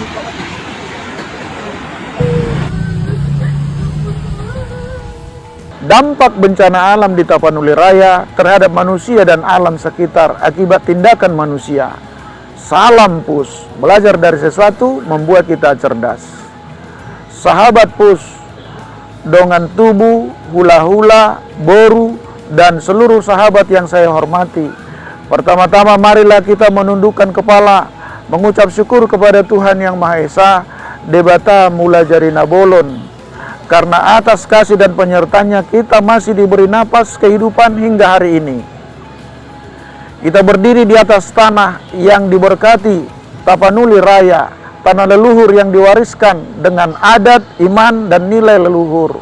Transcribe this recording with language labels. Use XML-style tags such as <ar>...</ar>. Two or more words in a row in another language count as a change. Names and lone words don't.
<id>Dampak bencana alam di Tapanuli Raya terhadap manusia dan alam sekitar akibat tindakan manusia. Salam PUS, belajar dari sesuatu membuat kita cerdas. Sahabat PUS,</id> <bbc>dongan tubuh, hula-hula, boru,</bbc> <id>dan seluruh sahabat yang saya hormati. Pertama-tama marilah kita menundukkan kepala, mengucap syukur kepada Tuhan Yang Maha Esa,</id> <bbc>debata mula jarina bolon.</bbc> <id>Karena atas kasih dan penyertanya kita masih diberi napas kehidupan hingga hari ini. Kita berdiri di atas tanah yang diberkati, Tapanuli Raya, tanah leluhur yang diwariskan dengan adat, iman, dan nilai leluhur.</id>